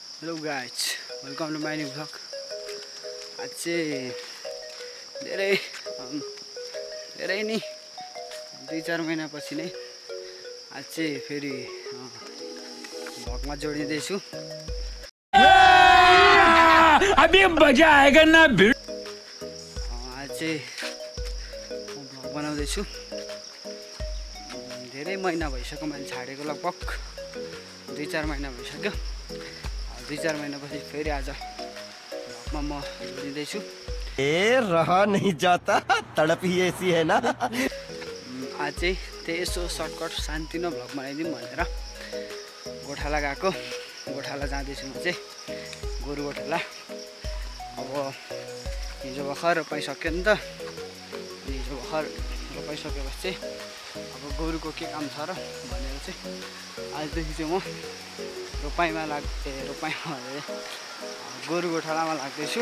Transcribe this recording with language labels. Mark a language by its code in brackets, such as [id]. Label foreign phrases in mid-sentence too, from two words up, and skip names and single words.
[en] Hello guys, welcome to my new vlog. [ne] आज चाहिँ धेरै नै 2-4 महिनापछि नै आज चाहिँ फेरि भ्लगमा जोडिँदैछु। [hi] अभी मजा आएगा ना भिड। [ne] आज चाहिँ भ्लग बनाउँदैछु। धेरै महिना भइसक्यो मैले छाडेको, लगभग 2-4 महिना भइसक्यो। 2-4 महिनापछि फेरि आज भ्लगमा म जोडिँदैछु। [hi] रहा नहीं जाता, तड़प ही ऐसी है ना। [ne] आज चाहिँ त्यही यसो सर्टकट शान्ति न भ्लग बनाइदिउँ भनेर गोठाला गएको। गोठाला जाँदैछु म चाहिँ, गोरु गोठाला। अब हिजो भर्खर रोपाइसक्यो नि त। हिजो भर्खर रोपाइसकेपछि चाहिँ अब गोरुको के काम छ र भनेर चाहिँ आजदेखि चाहिँ म रोपाइमा गोरु गोठालामा लाग्दैछु।